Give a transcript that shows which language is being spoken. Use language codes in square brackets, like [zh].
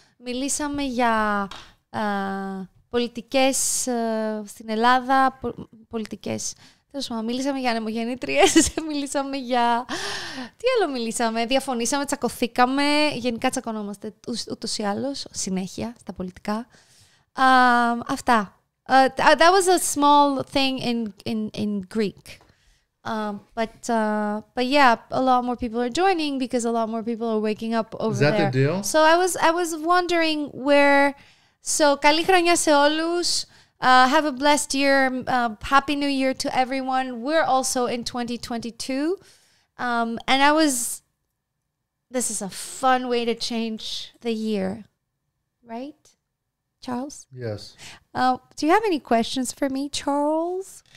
[el] Μιλήσαμε για πολιτικές στην Ελλάδα, πολιτικές. Μιλήσαμε για ανεμογεννήτριες, μιλήσαμε για... Τι άλλο μιλήσαμε, διαφωνήσαμε, τσακωθήκαμε, γενικά τσακωνόμαστε ούτως ή άλλως, συνέχεια στα πολιτικά. Αυτά. [en] That was a small thing in Greek. But yeah, a lot more people are joining because a lot more people are waking up over there. Is that the deal? So I was wondering where... [el] So, καλή χρονιά σε όλους. [en] Have a blessed year. Happy New Year to everyone. We're also in 2022. And this is a fun way to change the year. Right, Charles? Yes. Do you have any questions for me, Charles?